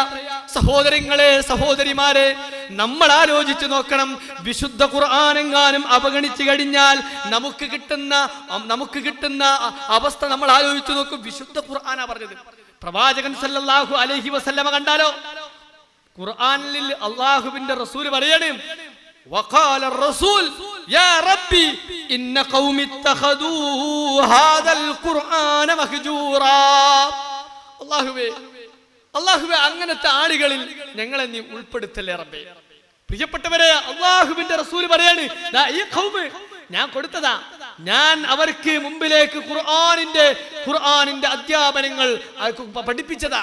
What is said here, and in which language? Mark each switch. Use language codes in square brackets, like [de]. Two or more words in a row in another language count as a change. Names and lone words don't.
[ml] സഹോദരങ്ങളെ, സഹോദരിമാരെ, നമ്മൾ ആലോചിച്ച് നോക്കണം. വിശുദ്ധ ഖുർആനെങ്ങാനും അവഗണിച്ചു കഴിഞ്ഞാൽ നമുക്ക് കിട്ടുന്ന അവസ്ഥ നമ്മൾ ആലോചിച്ച് നോക്കും. വിശുദ്ധ ഖുർആനാ പറഞ്ഞത്. പ്രവാചകൻ [ar] صلى الله عليه وسلم [ml] കണ്ടാലോ, ഖുർആനിൽ അല്ലാഹുവിന്റെ റസൂൽ പറയാണ്, [ar] وقال الرسول يا ربي إن قوم اتخذوا هذا القرآن مهجورا. [ml] അല്ലാഹുവേ അങ്ങനത്തെ ആളുകളിൽ ഞങ്ങളെ നീ ഉൾപ്പെടുത്തല്ലേ റബ്ബേ. പ്രിയപ്പെട്ടവരെ, അല്ലാഹുവിന്റെ റസൂൽ പറയാണ്, ഈ ഖൗമ് ഞാൻ കൊടുത്തതാ, ഞാൻ അവർക്ക് മുമ്പിലേക്ക് ഖുർആനിന്റെ അധ്യാപനങ്ങൾ പഠിപ്പിച്ചതാ.